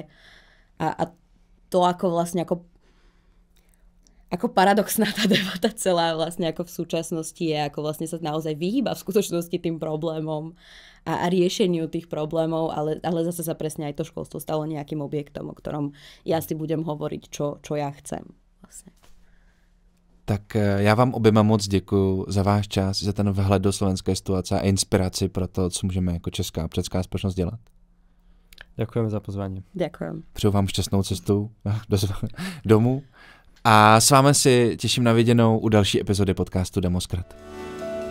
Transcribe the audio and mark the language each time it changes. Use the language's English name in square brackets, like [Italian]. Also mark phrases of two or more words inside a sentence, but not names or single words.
[Slovak] A to ako vlastne ako paradoxná tá debata celá vlastne ako v súčasnosti je, ako vlastne sa naozaj vyhýba v skutočnosti tým problémom a riešeniu tých problémov, ale zase sa presne aj to školstvo stalo nejakým objektom, o ktorom ja si budem hovoriť, čo ja chcem vlastne. [Czech] Tak já vám oběma moc děkuju za váš čas, za ten vhled do slovenské situace a inspiraci pro to, co můžeme jako česká občanská společnost dělat. [Slovak] Ďakujem za pozvání. Ďakujem. [Czech] Přeju vám šťastnou cestu domů a s vámi si těším na viděnou u další epizody podcastu Demoskrat.